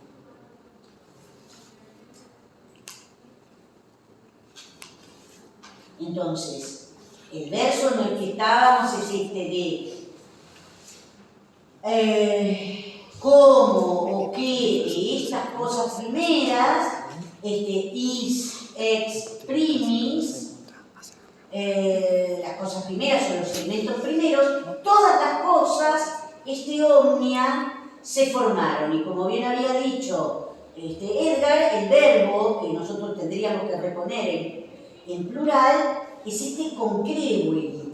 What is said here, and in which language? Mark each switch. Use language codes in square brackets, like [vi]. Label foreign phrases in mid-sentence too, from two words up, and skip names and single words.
[es] Entonces, el verso en el que estábamos es este de cómo o qué de estas cosas primeras, [la] is, ex, primis, [es] las cosas primeras o los elementos primeros, todas las cosas, omnia, se formaron. Y como bien había dicho Edgar, el verbo que nosotros tendríamos que reponer en plural es concrevuit.